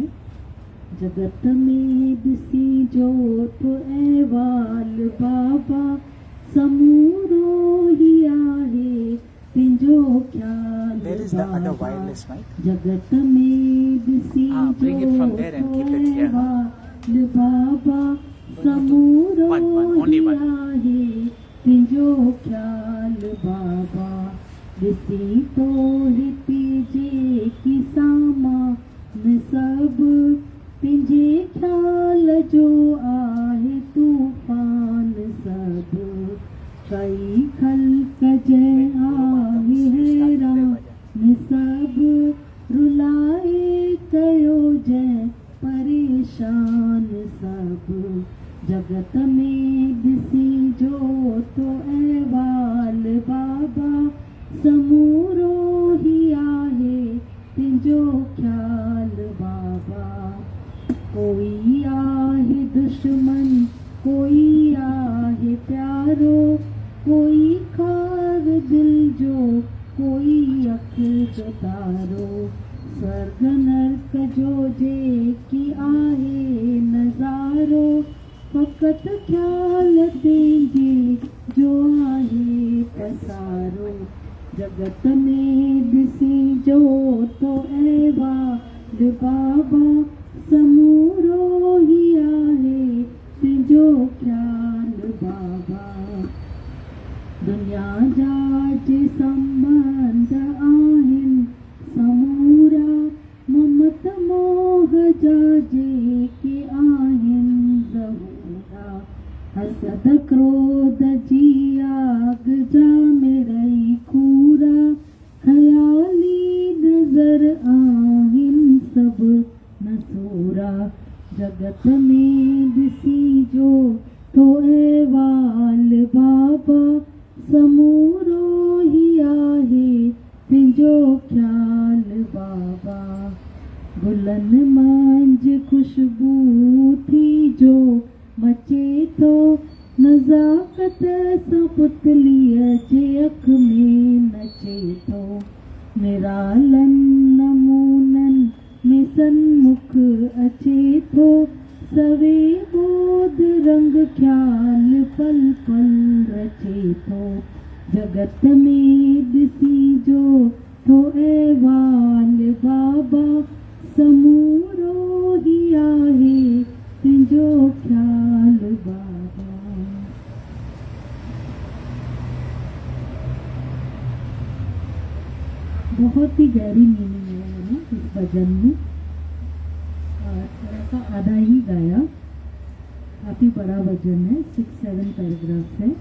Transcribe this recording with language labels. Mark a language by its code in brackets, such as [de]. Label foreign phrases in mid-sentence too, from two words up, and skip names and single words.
[sd] जगत में दिसी जो तो ऐवाल बाबा समूरो ही आहे तिंजो ख्याल [en] There is the other बाबा। wireless mic. [sd] जगत में दिसी [en] bring it from there and keep it here. [sd] ऐवाल बाबा समूरो [en] only ही one. [sd] आहे तिंजो ख्याल बाबा। दिसी तो हितीजे की सामान सब तिंजे ख्याल जो आहे तूफान सब। कई खल्क जय आहे हैरान सब रुलाए कयो जय परेशान सब। जगत में दिसी जो तो ऐवाल बाबा समूरो ही आहे तिंजो ख्याल बाबा। कोई आहे दुश्मन, कोई आहे प्यारो, कोई खार दिल जो, कोई अख जो तारो। स्वर्ग नरक जो जे की आहे नजारो, फकत ख्याल तेंजे जो आहे पसारो। जगत में दिसी जो तो ऐवाल बाबा समूरो ही आहे तिंजो ख्याल बाबा। दुनिया जा जे संबंध आहिनि समूरा, ममत मोह जा जे के आहिनि ज़हूरा। हसद क्रोध जी आग जा मिड़ई खूरा, ख़याली नज़र आहिनि सब नसूरा। जगत में दिसी जो तो ऐवाल बाबा समूरो ही आहे तिंजो ख्याल बाबा। गुलन मंझ खुशबू थी जो मचे तो, नज़ाकत सां पुतलीअ जे अख में नचे तो। निरालन नमूनन में सन्मुख अचे तो, सवे बोध रंग ख्याल पल पल रचे तो। जगत में दिसी जो तो ऐवाल बाबा समूरो ही आहे तिंजो ख्याल बाबा। [hi] बहुत ही गहरी मीनिंग है ना इस भजन में। थोड़ा सा आधा ही गाया, काफी बड़ा भजन है, 6-7 पैराग्राफ है।